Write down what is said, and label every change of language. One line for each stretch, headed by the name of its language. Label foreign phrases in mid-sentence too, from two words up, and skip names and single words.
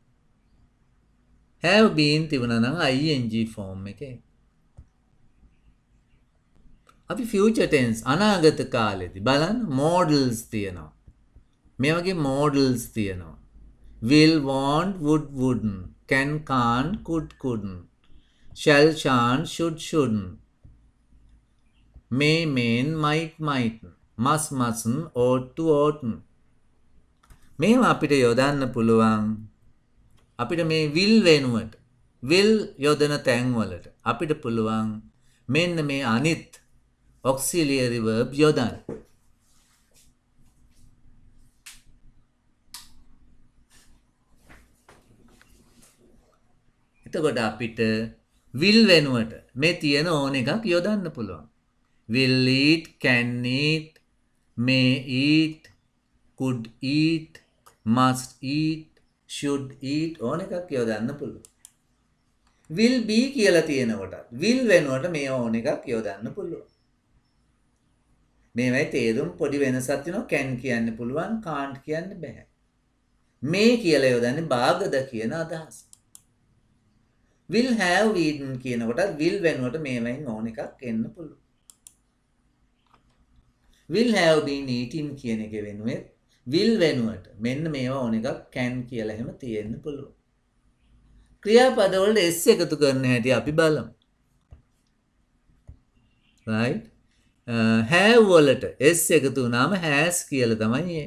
English: have been
Sinhala: තිබුණා නම්
English: ing form
Sinhala: එකේ. අපි
English: future tense
Sinhala: අනාගත කාලෙදී බලන්න models තියෙනවා. මේ වගේ models තියෙනවා.
English: will, want, would, wouldn't, can, can't, could, couldn't, shall, shan't, should, shouldn't, may, mayn't, might, mightn't, must, mustn't, ought to, oughtn't.
Sinhala: මේවා අපිට යොදන්න පුළුවන්. අපිට මේ will වෙනුවට will යොදන තැන්වලට අපිට පුළුවන් මෙන්න මේ අනිත්
English: auxiliary verb
Sinhala: යොදන්න. එතකොට අපිට will වෙනුවට මේ තියෙන ඕන එකක් යොදන්න පුළුවන්.
English: will eat, can eat, may eat, could eat, must eat, should eat
Sinhala: ඕන එකක් යොදන්න පුළුවන්.
English: will be
Sinhala: කියලා තියෙනකොට will වෙනුවට මේ ඕන එකක් යොදන්න පුළුවන්. මේවයි තේරුම් පොඩි වෙනසක් තියෙනවා. can කියන්න පුළුවන්, can't කියන්න බෑ. may කියලා යොදන්නේ භාගද කියන අදහස.
English: will have eaten
Sinhala: කියනකොට will වෙනුවට මේවයින් ඕන එකක් එන්න පුළුවන්.
English: will have been eating
Sinhala: කියන එක වෙනුවෙත් will වෙනුවට මෙන්න මේවා ඕන එකක් can කියලා එහෙම තියෙන්න පුළුවන්. ක්‍රියාපද වලට s එකතු කරන හැටි අපි බලමු. right? have වලට s එකතු වුණාම has කියලා තමයි එන්නේ.